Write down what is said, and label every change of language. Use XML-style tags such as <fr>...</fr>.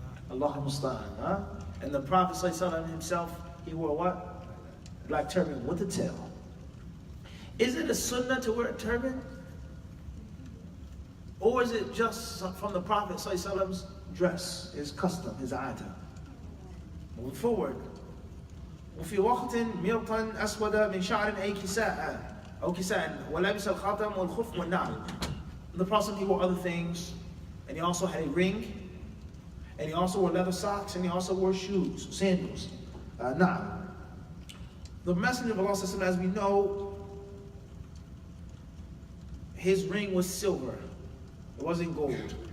<en>Allahu Musta'an, huh? And the Prophet ﷺ himself, he wore what? Black turban with a tail. Is it a sunnah to wear a turban? Or is it just from the Prophet ﷺ's dress, his custom, his attire? Moving forward.</en> <ar>وفي وقت ملطا أسود من شعر أو كساء ولبس الخاتم والخف والنعل.</ar> <en>The Prophet, he wore other things, and he also had a ring, and he also wore leather socks, and he also wore shoes, sandals. Now, the Messenger of Allah, as we know, his ring was silver. It wasn't gold.</en>